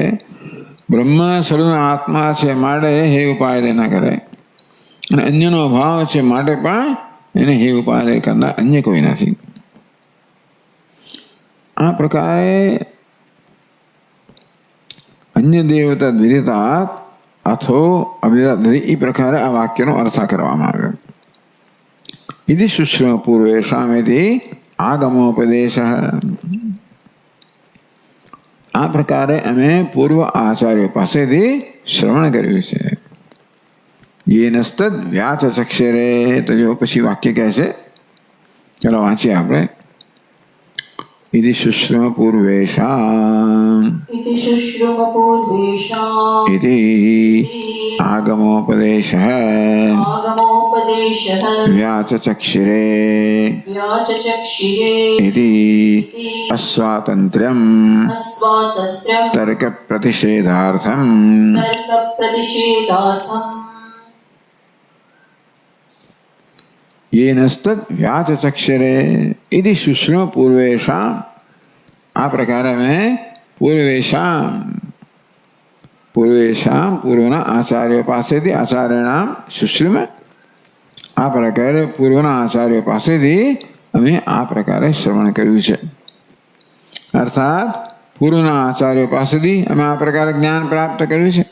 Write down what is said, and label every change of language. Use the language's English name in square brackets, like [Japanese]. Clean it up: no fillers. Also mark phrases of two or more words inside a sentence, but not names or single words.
[Gujarati] બ્રહ્મ સર્વનો આત્મા છે માટે હે ઉપાય ન કરે, અને અન્યનો અભાવ છે માટે પણ એને હે ઉપાય કરનાર અન્ય કોઈ નથી. આ પ્રકારે [Sanskrit] અન્ય દેવતા દ્વિધતા અથો અવિદા, [Gujarati] એ પ્રકારે આ વાક્યનો અર્થ કરવામાં આવ્યો. [Sanskrit] इति शुश्रम पूर्वेशामिति આગમોપદેશ. [Gujarati] આ પ્રકારે અમે પૂર્વ આચાર્યો પાસેથી શ્રવણ કર્યું છે. [Sanskrit] યેનસ્તદ વ્યાચચક્ષરે. [Gujarati] તો જો પછી વાક્ય કહે છે, ચલો વાંચીએ આપણે. [Sanskrit] इति शुश्रम पूर्वेशाम् इति आगमोपदेशः व्याचचक्षिरे इति अस्वातन्त्र्यम् तर्कप्रतिषेधार्थम् येनस्तद व्याचचक्षरे इति शुश्रम पूर्वेशाम. [Gujarati] આ પ્રકારે મેં પૂર્વેશામ પૂર્વના આચાર્યો પાસેથી, [Sanskrit] આચાર્યણામ શુશ્રમ, [Gujarati] આ પ્રકારે પૂર્વના આચાર્યો પાસેથી અમે આ પ્રકારે શ્રવણ કર્યું છે. અર્થાત પૂર્વના આચાર્યો પાસેથી અમે આ પ્રકારે જ્ઞાન પ્રાપ્ત કર્યું છે.